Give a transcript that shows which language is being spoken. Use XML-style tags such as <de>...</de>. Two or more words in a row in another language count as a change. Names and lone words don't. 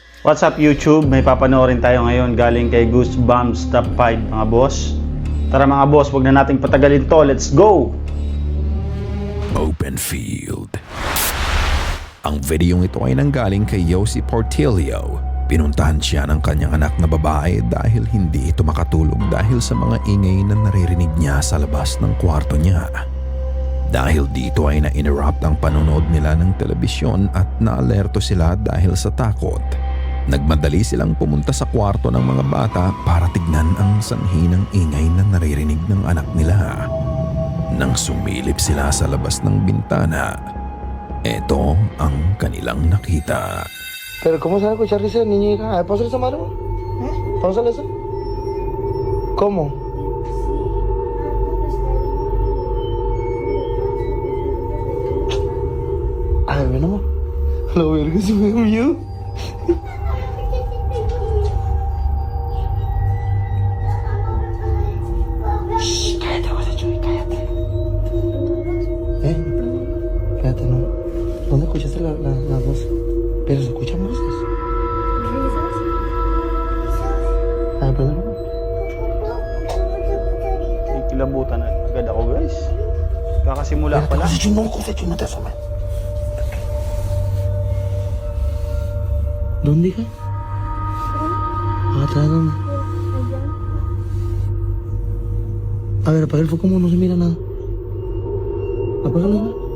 <en>What's up YouTube?</en> <tl>May papanoorin tayo ngayon galing kay Goosebumps Top 5 mga boss. Tara mga boss, wag na nating patagalin to.</tl> <en>Let's go! Open field.</en> <tl>Ang videong ito ay nanggaling kay Yossi Portillo. Pinuntahan siya ng kanyang anak na babae dahil hindi ito makatulog dahil sa mga ingay na naririnig niya sa labas ng kwarto niya. Dahil dito ay na-interrupt ang panonood nila ng telebisyon at naalerto sila dahil sa takot. Nagmadali silang pumunta sa kwarto ng mga bata para tignan ang sanhi ng ingay na naririnig ng anak nila. Nang sumilip sila sa labas ng bintana, ito ang kanilang nakita.</tl> <es>Pero ¿cómo se va a escuchar risa de niño y hija? A ver, pásale esa mano. Pásale esa. ¿Cómo? A ver, ven amor. La verga se me da miedo. Shh, cállate, José Chuy, cállate. Cállate, no. ¿Dónde escuchaste la voz? Pero se escuchan voces. ¿Risas? A ver, perdón.</es> <tl>Ikilabutan na agad ako guys. Kakasimula pa lang.</tl> <es>José Chuy, no te asomes. ¿Dónde, hija? ¿Atrás dónde? A ver, apaga el foco, no se mira nada. Apágalo, hija.</es>